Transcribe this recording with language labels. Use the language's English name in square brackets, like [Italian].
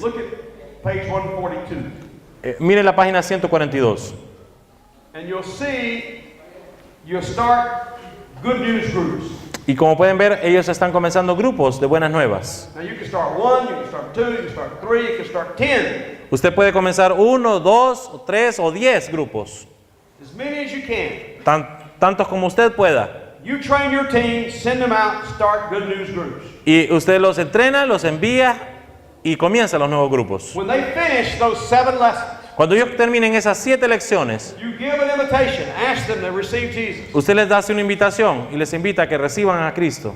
[English] Look at page 142. [Spanish] Mire la página 142. [English] And you'll see you'll start good news groups. [Spanish] Y como pueden ver, ellos están comenzando grupos de buenas nuevas. [English] Now you can start 1, you can start 2, you can start 3, you can start 10. [Spanish] Usted puede comenzar 1, 2, 3 o 10 grupos. [English] As many as you can. [Spanish] Tantos como usted pueda. [English] You train your team, send them out, start good news groups. [Spanish] Y usted los entrena, los envía y comienza los nuevos grupos. [English] When they finish those 7 lessons, [Spanish] Cuando ellos terminen esas 7 lecciones, [English] you give an invitation, ask them to receive Jesus. [Spanish] usted les hace una invitación y les invita a que reciban a Cristo.